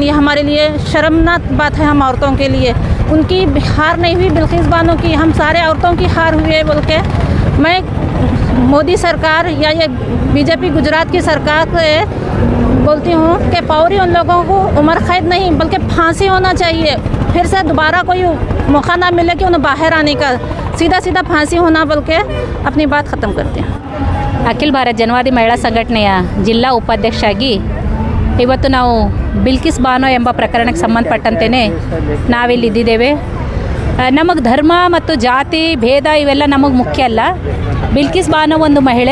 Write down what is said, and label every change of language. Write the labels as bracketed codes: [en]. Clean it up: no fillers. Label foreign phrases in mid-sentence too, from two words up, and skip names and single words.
[hi] ये हमारे लिए शर्मनाक बात है, हम औरतों के लिए। उनकी हार नहीं हुई बिल्किस बानो की, हम सारे औरतों की हार हुई बोल के मैं मोदी सरकार या ये बीजेपी गुजरात की सरकार से बोलती हूँ कि फौरी उन लोगों को उम्र कैद नहीं बल्कि फांसी होना चाहिए। फिर से दोबारा कोई मौका ना मिले कि उन्हें बाहर आने का, सीधा सीधा फांसी होना बोल के अपनी बात ख़त्म करते हैं। [kn] ಅಖಿಲ ಭಾರತ ಜನವಾದಿ ಮಹಿಳಾ ಸಂಘಟನೆಯ ಜಿಲ್ಲಾ ಉಪಾಧ್ಯಕ್ಷರಾಗಿ ಇವತ್ತು ನಾವು ಬಿಲ್ಕಿಸ್ ಬಾನೋ ಎಂಬ ಪ್ರಕರಣಕ್ಕೆ ಸಂಬಂಧಪಟ್ಟಂತೆಯೇ ನಾವಿಲ್ಲಿದ್ದೇವೆ. ನಮಗೆ ಧರ್ಮ ಮತ್ತು ಜಾತಿ ಭೇದ ಇವೆಲ್ಲ ನಮಗೆ ಮುಖ್ಯ ಅಲ್ಲ. ಬಿಲ್ಕಿಸ್ ಬಾನೋ ಒಂದು ಮಹಿಳೆ.